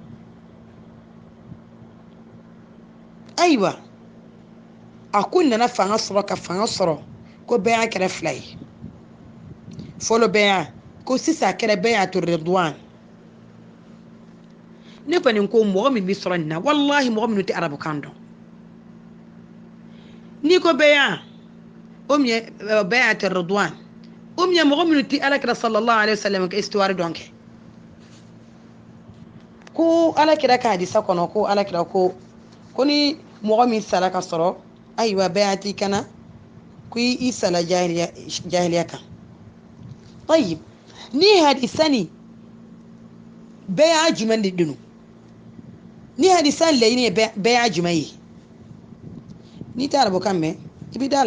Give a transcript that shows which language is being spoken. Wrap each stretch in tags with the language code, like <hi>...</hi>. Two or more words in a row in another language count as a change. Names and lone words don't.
<bm>ayiwa a ko nana fanga sɔrɔ ka fanga sɔrɔ ko bɛɛ y'a kɛra fila ye fɔlɔ bɛɛ y'a ko sisan a kɛra bɛɛ y'a to ridwan ne kɔni ko mɔgɔ min bɛ sɔrɔ nin na wallahi mɔgɔ minnu tɛ arabukan dɔn n'i ko bɛɛ y'a o min ye bɛɛ y'a to ridwan o min ye mɔgɔ minnu tɛ alakira</bm> <ar>صلى الله عليه وسلم</ar> <bm>ka histoire dɔn kɛ ko alakira ka hadisa kɔnɔ ko alakira ko ni mɔgɔ min sara ka sɔrɔ ayiwa bɛɛ y'a t'i kana ko i sala jahiliya kan طيب ni hadisa ni bɛɛ y'a jumɛn de dunu ni hadisa laɲini ye bɛɛ y'a jumɛn ye n'i tɛ arabukan mɛn i bɛ da</bm>